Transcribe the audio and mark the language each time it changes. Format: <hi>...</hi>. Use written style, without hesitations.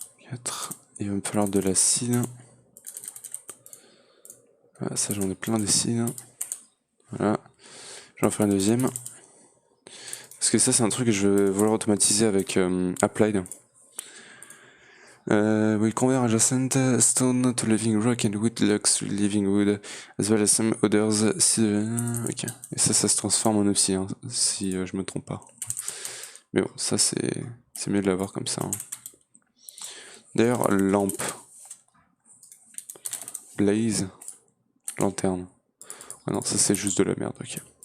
<fr>4. Il va me falloir de l'acide. Voilà, ça j'en ai plein d'acide. Voilà. J'en fais un deuxième. Parce que ça c'est un truc que je vais vouloir automatiser avec Applied.</fr> <en>We convert adjacent stone to living rock and wood lux living wood as well as some others. Ok.</en> <fr>Et ça se transforme en obsidian si je me trompe pas. Mais bon, ça c'est mieux de l'avoir comme ça. Hein. D'ailleurs, lampe. Blaze. Lanterne. Ah non, ça c'est juste de la merde, ok.</fr>